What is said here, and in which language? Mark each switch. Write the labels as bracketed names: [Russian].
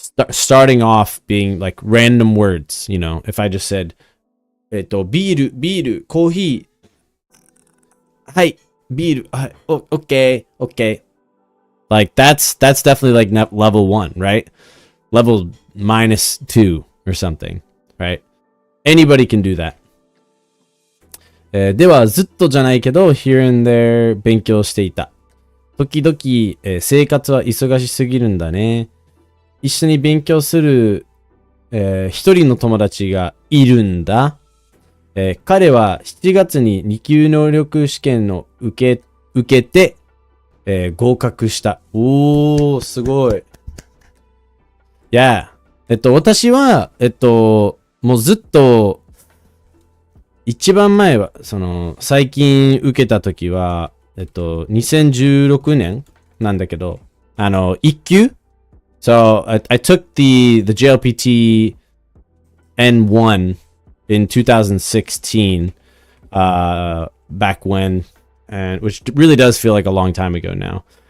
[English] Starting off being like random words. If I just said, [Japanese] ビール、コーヒー、はい、ビール、はい、 [English] okay. Like that's definitely like level 1, right? Level -2 or something, right? Anybody can do that. [Japanese] ではずっとじゃないけど [English] here and there [Japanese] 勉強していた。時々、生活は忙しすぎるんだね。一緒に勉強する、一人の友達がいるんだ。彼は7月に2級能力試験を受けて、合格した。おー、すごい。 [English] Yeah. [Japanese] 私は、もうずっと、一番前は、最近受けた時は、2016年なんだけど、一級 [English] So I took the JLPT N1 in 2016, back when, and which really does feel like a long time ago now.